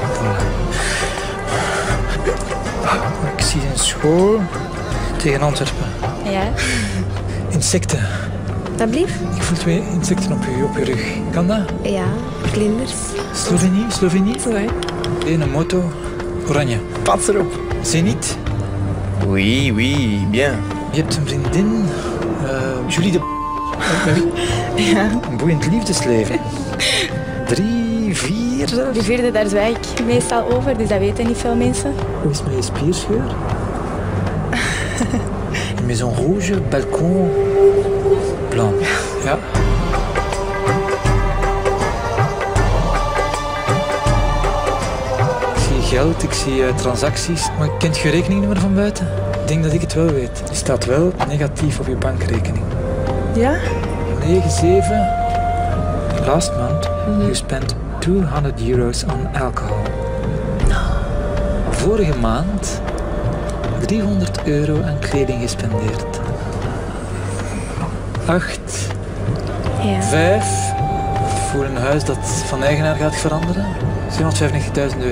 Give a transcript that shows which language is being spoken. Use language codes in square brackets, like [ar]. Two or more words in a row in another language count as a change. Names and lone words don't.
[nl] Ik zie een school tegen Antwerpen. Ja, Insecten. dat blieft? Ik voel 2 insecten op je rug. Kan dat? Ja, vlinders. Slovenië? Zo, hè. Een moto. Oranje. Pas erop. Zenit. [fr] Oui, oui, bien. [nl] Je hebt een vriendin. Julie de... Ja. Een boeiend liefdesleven. 3, 4 zelfs. De vierde, daar zwijg ik meestal over, dus dat weten niet veel mensen. Hoe is het met je spierscheur? [fr] Maison rouge, [nl] balkon, blanc. Ja. Ik zie geld, ik zie transacties. Maar kent je rekeningnummer van buiten? Ik denk dat ik het wel weet. Die staat wel negatief op je bankrekening. Ja? 9-7. [en] Last month, you spent €200 on alcohol. [nl] Vorige maand €300 aan kleding gespendeerd. 8, Ja. 5. Voor een huis dat van eigenaar gaat veranderen. €795.000.